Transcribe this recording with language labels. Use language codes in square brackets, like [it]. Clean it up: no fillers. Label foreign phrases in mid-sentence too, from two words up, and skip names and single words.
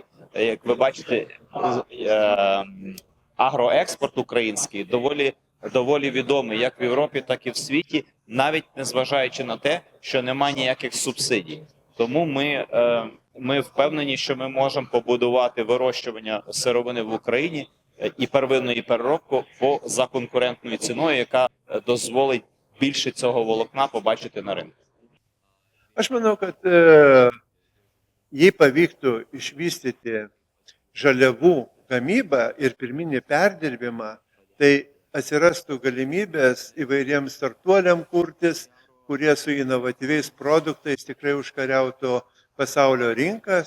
[uk] Як ви бачите, агроекспорт український доволі відомий як в Європі, так і в світі, навіть незважаючи на те, що немає ніяких субсидій. Тому ми впевнені, що ми можемо побудувати вирощування сировини в Україні і первинну, і переробку за конкурентною ціною, яка дозволить більше цього волокна побачити на ринку. [lt] Aš manau, kad jei pavyktų išvystyti žaliavų gamybą ir pirminį perdirbimą, tai atsirastų galimybės įvairiems startuoliam kurtis, kurie su inovatyviais produktais tikrai užkariautų pasaulio rinkas.